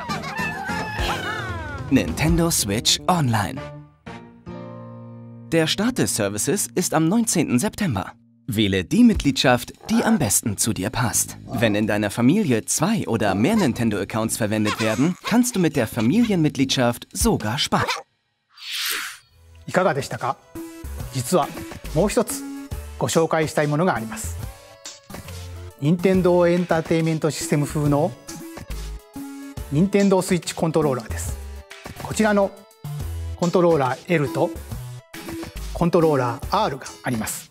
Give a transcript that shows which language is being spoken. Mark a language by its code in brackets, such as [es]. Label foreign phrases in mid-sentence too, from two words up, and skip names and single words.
[de] Nintendo Switch Online. Der Start des Services ist am 19. September. Wähle die Mitgliedschaft, die am besten zu dir passt. Wenn in deiner Familie 2 oder mehr Nintendo-Accounts verwendet werden, kannst du mit der Familienmitgliedschaft sogar sparen. [ja] いかがでしたか？実はもう一つご紹介したいものがあります。任天堂エンターテインメントシステム風の任天堂スイッチコントローラーです。こちらのコントローラー L とコントローラー R があります。